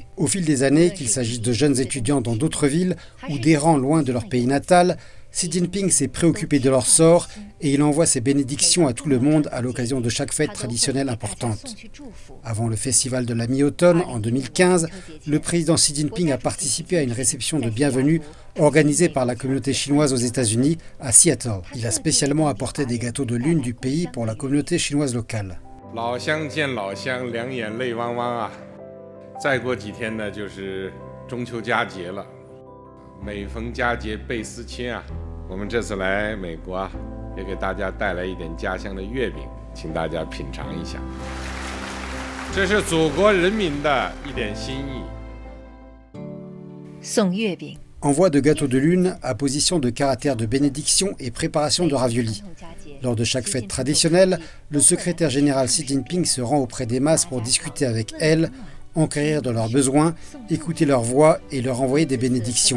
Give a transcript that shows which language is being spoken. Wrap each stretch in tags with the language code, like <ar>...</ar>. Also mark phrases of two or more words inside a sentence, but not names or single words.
<fr>Au fil des années, qu'il s'agisse de jeunes étudiants dans d'autres villes ou d'errants loin de leur pays natal, Xi Jinping s'est préoccupé de leur sort et il envoie ses bénédictions à tout le monde à l'occasion de chaque fête traditionnelle importante. Avant le festival de la mi-automne, en 2015, le président Xi Jinping a participé à une réception de bienvenue organisée par la communauté chinoise aux États-Unis à Seattle. Il a spécialement apporté des gâteaux de lune du pays pour la communauté chinoise locale.</fr> <zh>老乡见老乡，两眼泪汪汪啊！再过几天呢，就是中秋佳节了。每逢佳节倍思亲啊！我们这次来美国啊，也给大家带来一点家乡的月饼，请大家品尝一下。这是祖国人民的一点心意。送月饼。</zh> <fr>Envoi de gâteaux de lune, apposition de caractère de bénédiction et préparation de raviolis. Lors de chaque fête traditionnelle, le secrétaire général Xi Jinping se rend auprès des masses pour discuter avec elles, enquérir de leurs besoins, écouter leurs voix et leur envoyer des bénédictions.</fr>